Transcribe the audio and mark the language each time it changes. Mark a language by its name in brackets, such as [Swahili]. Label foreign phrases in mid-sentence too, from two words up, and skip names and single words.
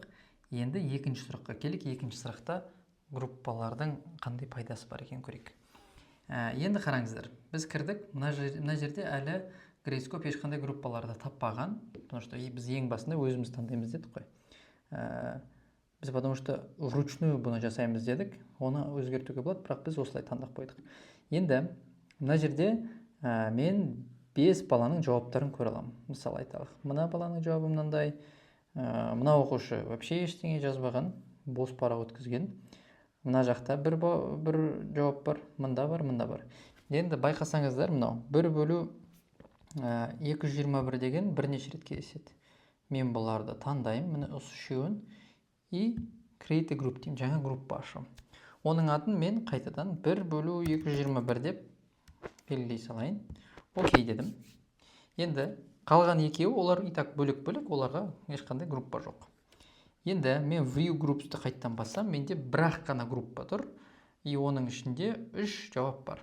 [Kazakh] Енді екінші сұраққа келейік. Екінші сұрақта группалардың қандай пайдасы бар екен көрейік. Енді қараңыздар, біз кірдік. Мына жерде әлі грейдскоп ешқандай группаларды таппаған, [Russian] потому что [Kazakh] біз ең басында өзіміз таңдаймыз дедік қой. Біз [Russian] потому что вручную [Kazakh] бұны жасаймыз дедік, оны өзгертуге болады, бірақ біз осылай таңдап қойдық. Енді мына жерде мен 5 баланың жауаптарын көре аламын. Мысалы айталық, мына баланың жауабы мынандай, мына оқушы вообще ештеңе жазбаған, бос парақ өткізген. Мына жақта бір жауап бар, мында бар. Енді байқасаңыздар, мынау 1 бөлу 221 деген бірнеше рет кездеседі. Мен бұларды таңдаймын, міне осы үшеуін, и [English] create a group [Kazakh] деймін, жаңа группа ашамын. Оның атын мен қайтадан 1 бөлу 221 деп белгілей салайын. Окей дедім. Енді қалған екеуі, олар [Russian] и так [Kazakh] бөлек-бөлек, оларға ешқандай группа жоқ. Енді мен [English] view groups'ты [Kazakh] қайттан бассам, менде бірақ қана группа тұр, и оның ішінде 3 жауап бар.